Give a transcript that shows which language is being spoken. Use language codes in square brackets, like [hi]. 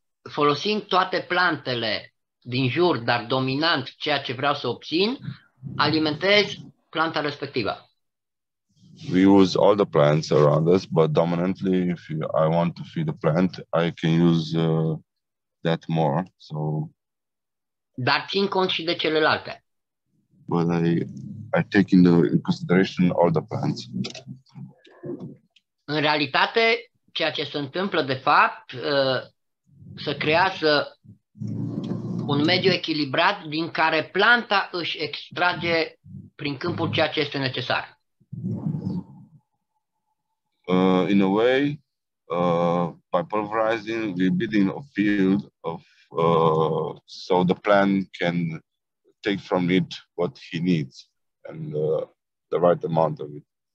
[ro] Folosind toate plantele din jur, dar dominant ceea ce vreau să obțin, alimentez planta respectivă. [en] We use all the plants around us, but dominantly, if I want to feed a plant, I can use that more. So, [ro] dar țin cont și de celelalte. [en] But I take in consideration all the plants. [ro] În realitate, ceea ce se întâmplă de fapt, se creează un mediu echilibrat din care planta își extrage prin câmpul ceea ce este necesar. [en] In a way, by pulverizing, we're building a field of so the plant can take from it what he needs and the right amount of it.